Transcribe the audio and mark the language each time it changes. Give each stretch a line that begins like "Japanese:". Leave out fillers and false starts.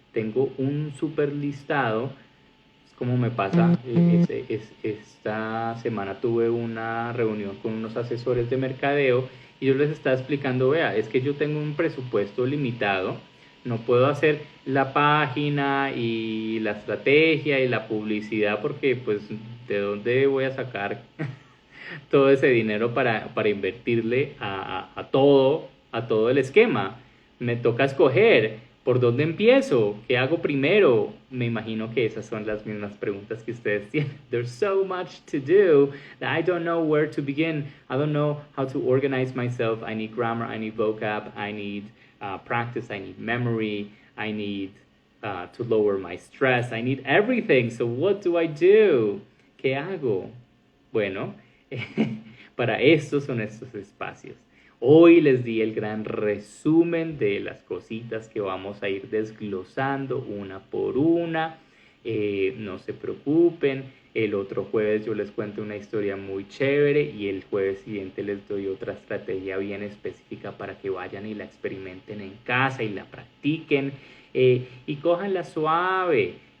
Spanish: Tengo un super listado. Como me pasa, esta semana tuve una reunión con unos asesores de mercadeo y yo les estaba explicando, vea, es que yo tengo un presupuesto limitado, no puedo hacer la página y la estrategia y la publicidad porque pues ¿de dónde voy a sacar todo ese dinero para invertirle a todo el esquema? Me toca escoger. ¿Por dónde empiezo? ¿Qué hago primero? Me imagino que esas son las mismas preguntas que ustedes tienen.
English: There's so much to do that I don't know where to begin. I don't know how to organize myself. I need grammar, I need vocab, I need practice, I need memory, I need to lower my stress, I need everything. So what do I do?
Spanish: ¿Qué hago? Bueno, para esto son estos espacios. Hoy les di el gran resumen de las cositas que vamos a ir desglosando una por una. No se preocupen, el otro jueves yo les cuento una historia muy chévere y el jueves siguiente les doy otra estrategia bien específica para que vayan y la experimenten en casa y la practiquen y cójanla suave.